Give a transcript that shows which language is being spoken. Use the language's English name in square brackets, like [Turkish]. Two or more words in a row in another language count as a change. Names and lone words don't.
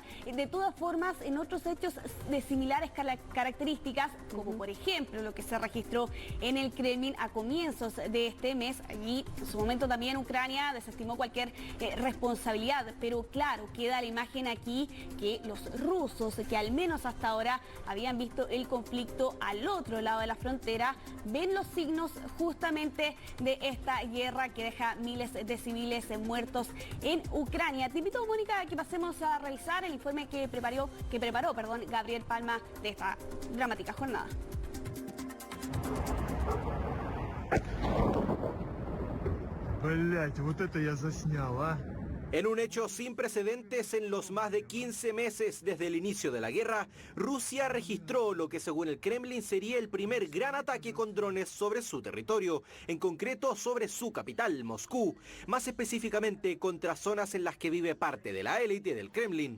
[Spanish] De todas formas, en otros hechos de similares características, como por ejemplo lo que se registró en el Kremlin a comienzos de este mes, allí en su momento también Ucrania desestimó cualquier responsabilidad, pero claro, queda la imagen aquí que los rusos, que al menos hasta ahora habían visto el conflicto al otro lado de la frontera, ven los signos justamente de esta guerra que deja miles de civiles muertos en Ucrania. Te invito, Mónica, a que pasemos a revisar el informe que preparó Gabriel Palma de esta dramática jornada. [Russian] Блять, вот это я заснял, а. [Spanish] En un hecho sin precedentes en los más de 15 meses desde el inicio de la guerra, Rusia registró lo que según el Kremlin sería el primer gran ataque con drones sobre su territorio, en concreto sobre su capital, Moscú, más específicamente contra zonas en las que vive parte de la élite del Kremlin.